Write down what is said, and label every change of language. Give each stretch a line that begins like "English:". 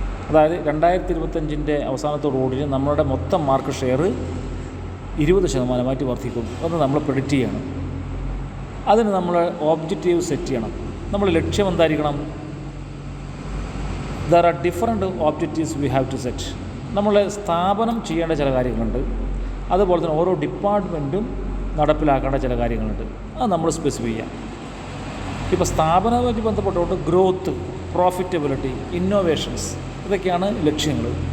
Malayalam: അതായത് 2025 അവസാനത്തോടുകൂടി നമ്മളുടെ മൊത്തം മാർക്കറ്റ് ഷെയർ 20% വർദ്ധിക്കും എന്ന് നമ്മൾ പ്രെഡിക്റ്റ് ചെയ്യണം. അതിന് നമ്മൾ ഒബ്ജക്റ്റീവ് സെറ്റ് ചെയ്യണം. നമ്മൾ ലക്ഷ്യം എന്തായിരിക്കണം?
English: There are different objectives we have to set.
Malayalam: നമ്മൾ സ്ഥാപനം ചെയ്യേണ്ട ചില കാര്യങ്ങളുണ്ട്, അതുപോലെ തന്നെ ഓരോ ഡിപ്പാർട്ട്മെൻറ്റും നടപ്പിലാക്കേണ്ട ചില കാര്യങ്ങളുണ്ട്. അത് നമ്മൾ സ്പെസിഫൈ ചെയ്യാം. ഇപ്പോൾ സ്ഥാപനവുമായിട്ട് ബന്ധപ്പെട്ടുകൊണ്ട് ഗ്രോത്ത്, പ്രോഫിറ്റബിലിറ്റി, ഇന്നോവേഷൻസ്, ഇതൊക്കെയാണ് ലക്ഷ്യങ്ങൾ.